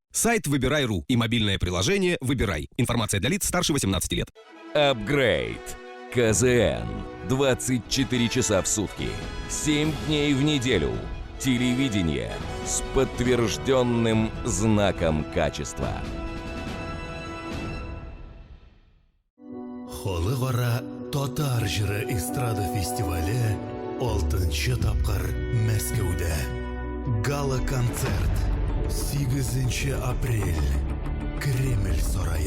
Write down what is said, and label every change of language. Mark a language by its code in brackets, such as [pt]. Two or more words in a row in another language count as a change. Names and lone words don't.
[ru] Сайт Выбирай.ру и мобильное приложение Выбирай. Информация для лиц старше 18 лет. Апгрейд. КЗН. 24 часа в сутки. 7 дней в неделю. Телевидение с подтвержденным знаком качества. [tt] Халыкара Татар җыры эстрада фестивале 6-нчы тапкыр Мәскәүдә. Гала-концерт 8 апрель. Кремль сарае.